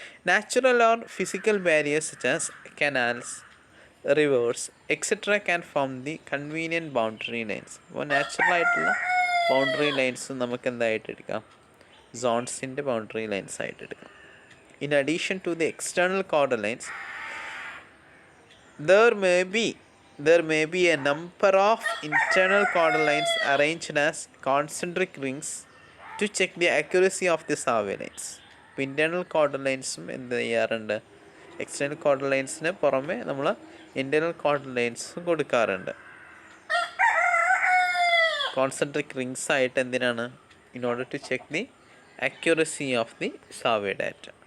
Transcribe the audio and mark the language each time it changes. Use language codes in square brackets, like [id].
[en] Natural or physical barriers such as canals, rivers, etc. can form the convenient boundary lines. [ml] അപ്പോൾ natural ആയിട്ടുള്ള boundary lines നമുക്ക് എന്തായിട്ട് എടുക്കാം, സോൺസിൻ്റെ boundary lines ആയിട്ട് എടുക്കാം. [en] In addition to the external border lines, there may be a number of internal border lines arranged as concentric rings to check the accuracy of the survey lines. [ml] ഇപ്പോൾ internal കോർഡർ ലൈൻസും എന്ത് ചെയ്യാറുണ്ട്, external കോർഡർ ലൈൻസിന് പുറമെ നമ്മൾ internal കോർഡർ ലൈൻസും കൊടുക്കാറുണ്ട്. [en] concentric rings [ml] ആയിട്ട് എന്തിനാണ്, [en] In order to check the accuracy of the survey data.